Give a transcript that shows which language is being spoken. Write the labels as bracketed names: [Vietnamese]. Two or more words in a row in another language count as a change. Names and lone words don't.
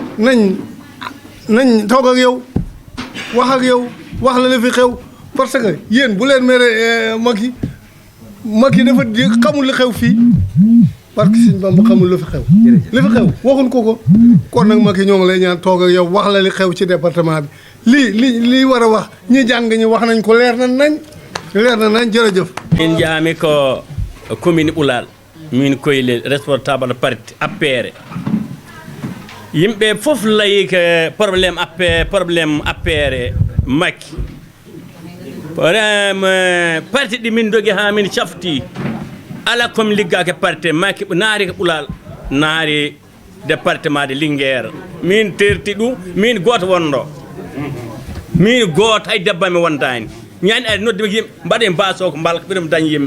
[Wolof] nañ toog ak yow wax la fi xew [French] parce que [Wolof] yéen bu leen mere Macky dafa xamul li xew fii [French] parce que [Wolof] Sëñ Bamba xamul li fi xew waxuñ ko kon nag Macky ñoo ngi lay ñaan toog ak yow wax la li xew ci département bi lii war a wax ñi jàng ñi wax nañ ko leer na nañ jërëjëf. [Fula] min jaami ko commune Ɓulal min koyle responsable parti APR yimɓe fof layi ko probléme APR Macky parti ɗi min dogi ha min cafti ala komi liggake parti Macky naari ko Ɓulal naari [French] département de Linguère [Fula] min terti ɗum min goto wonɗo min goto hay debbami wondani ñani ari nodde yimɓe mbaɗen baso ko mbalka ɓiɗum dañ yimɓe